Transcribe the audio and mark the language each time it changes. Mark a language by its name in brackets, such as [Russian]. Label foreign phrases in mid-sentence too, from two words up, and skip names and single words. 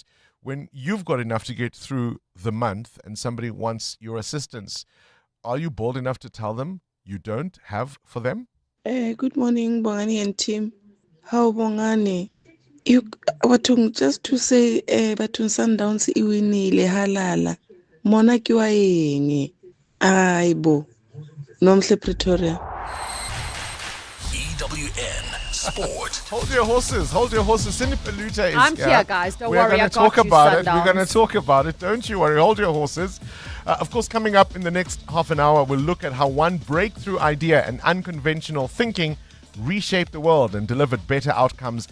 [English] When you've got enough to get through the month and somebody wants your assistance, are you bold enough to tell them you don't have for them? Good morning, Bongani and team. How Bongani? Just to say, Batun Sundowns [Zulu] iwinile halala. [Southern Sotho] Mona ke wa eng? Aibo. Nomhle Pretoria. [English] EWN Sport. Hold your horses. Cindy Paluta is I'm here, guys. Don't We're worry, gonna I got talk you, about it. Sundowns. We're going to talk about it. Don't you worry. Hold your horses. Of course, coming up in the next half an hour, we'll look at how one breakthrough idea and unconventional thinking reshaped the world and delivered better outcomes.